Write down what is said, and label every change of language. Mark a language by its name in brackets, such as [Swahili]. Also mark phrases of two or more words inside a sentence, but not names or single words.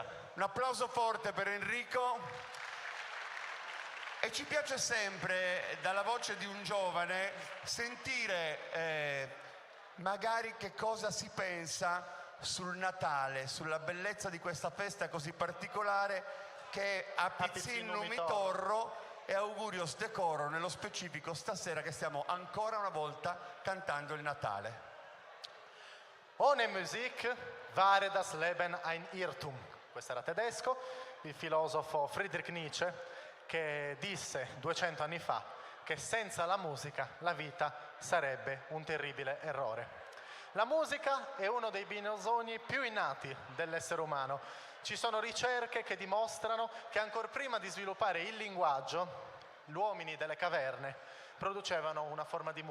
[Italian] Un applauso forte per Enrico. E ci piace sempre, dalla voce di un giovane, sentire magari che cosa si pensa sul Natale, sulla bellezza di questa festa così particolare che è Apizzin Numitorro, e augurios decoro nello specifico stasera che stiamo ancora una volta cantando il Natale. [German] Ohne Musik wäre das Leben ein Irrtum. [Italian] Questo era tedesco, il filosofo Friedrich Nietzsche, che disse 200 anni fa che senza la musica la vita sarebbe un terribile errore. La musica è uno dei bisogni più innati dell'essere umano. Ci sono ricerche che dimostrano che ancor prima di sviluppare il linguaggio, gli uomini delle caverne producevano una forma di